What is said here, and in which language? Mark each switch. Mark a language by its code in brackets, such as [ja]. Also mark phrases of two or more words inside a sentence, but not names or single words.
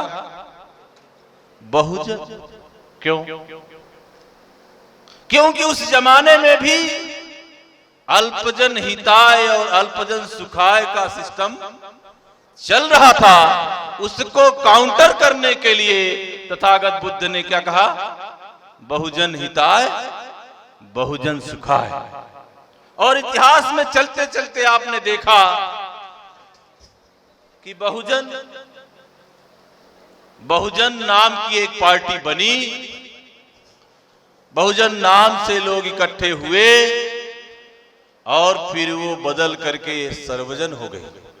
[hi] बहुजन। क्यों? क्योंकि उस जमाने में भी अल्पजन हिताय और अल्पजन सुखाय का सिस्टम चल रहा था। उसको काउंटर करने के लिए तथागत बुद्ध ने क्या कहा? बहुजन हिताय, बहुजन सुखाय। और इतिहास में चलते चलते आपने देखा कि बहुजन नाम की एक पार्टी बनी, बहुजन नाम से लोग इकट्ठे हुए और फिर वो बदल करके सर्वजन हो गए।